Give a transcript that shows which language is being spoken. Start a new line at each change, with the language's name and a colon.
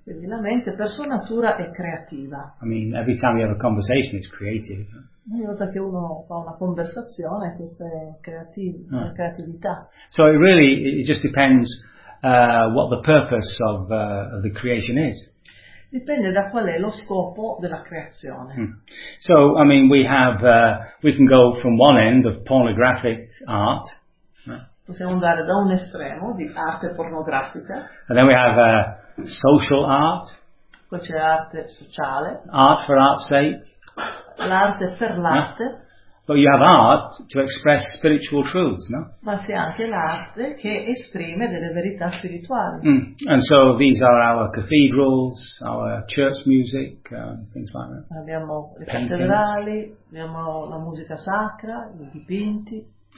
Italian: Quindi la mente per sua natura è creativa.
English: I mean, every time you have a conversation, it's creative.
Italian: Ogni volta che uno fa una conversazione, questa è creatività.
English: So it really, it just depends what the purpose of the creation is.
Italian: Dipende da qual è lo scopo della creazione. Mm.
English: So, I mean, we can go from one end of pornographic art.
Italian: Possiamo andare da un estremo di arte pornografica.
English: And then we have social art.
Italian: Poi c'è l'arte sociale.
English: Art for art's sake.
Italian: L'arte per l'arte. No?
English: But you have art to express spiritual truths, no?
Italian: Ma c'è anche l'arte che esprime delle verità spirituali. Mm.
English: And so these are our cathedrals, our church music, things like that.
Italian: Abbiamo le cattedrali, abbiamo la musica sacra, i dipinti.